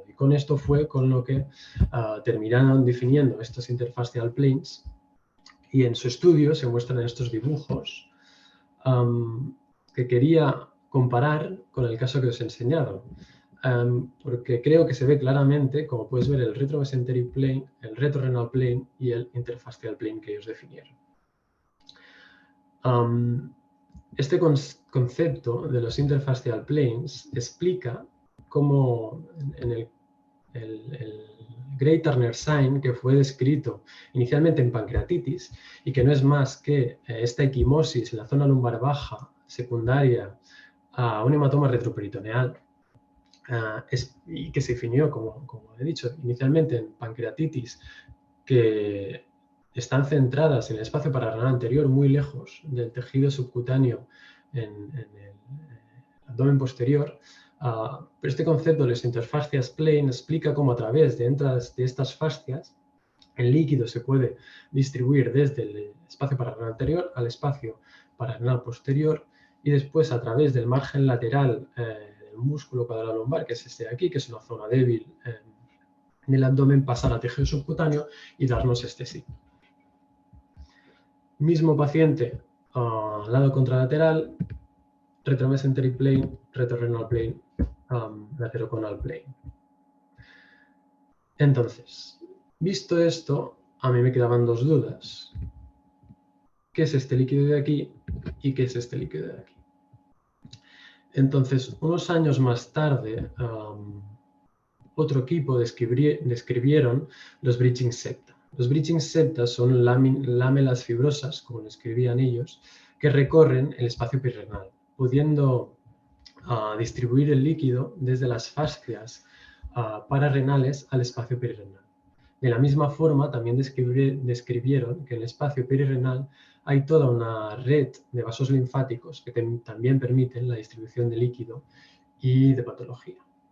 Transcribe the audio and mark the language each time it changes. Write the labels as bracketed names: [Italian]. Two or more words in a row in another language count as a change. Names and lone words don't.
[Spanish] Y con esto fue con lo que terminaron definiendo estos [English] interfacial planes, [Spanish] y en su estudio se muestran estos dibujos que quería comparar con el caso que os he enseñado. Porque creo que se ve claramente, como puedes ver, el [English] retromesenteric plane, [Spanish] el [English] retrorenal plane [Spanish] y el [English] interfacial plane [Spanish] que ellos definieron. Este concepto de los [English] interfacial planes [Spanish] explica cómo en el [English] Gray Turner sign, [Spanish] que fue descrito inicialmente en pancreatitis y que no es más que esta equimosis en la zona lumbar baja secundaria a un hematoma retroperitoneal, y que se definió, como he dicho, inicialmente en pancreatitis, que están centradas en el espacio pararrenal anterior, muy lejos del tejido subcutáneo en el abdomen posterior. Pero este concepto de los [English] interfascias plane [Spanish] explica cómo a través de estas fascias el líquido se puede distribuir desde el espacio pararrenal anterior al espacio pararrenal posterior, y después a través del margen lateral del músculo cuadrolumbar, que es este de aquí, que es una zona débil del abdomen, pasar al tejido subcutáneo y darnos este signo. Mismo paciente, lado contralateral, [English] retromesenteric plane, retrorenal plane, lateroconal plane. [Spanish] Entonces, visto esto, a mí me quedaban dos dudas. ¿Qué es este líquido de aquí y qué es este líquido de aquí? Entonces, unos años más tarde, otro equipo describieron los [English] bridging septa. [Spanish] Los [English] bridging septa [Spanish] son lámelas fibrosas, como lo escribían ellos, que recorren el espacio perirenal, pudiendo distribuir el líquido desde las fascias pararrenales al espacio perirenal. De la misma forma, también describieron que en el espacio perirenal hay toda una red de vasos linfáticos que también permiten la distribución de líquido y de patología.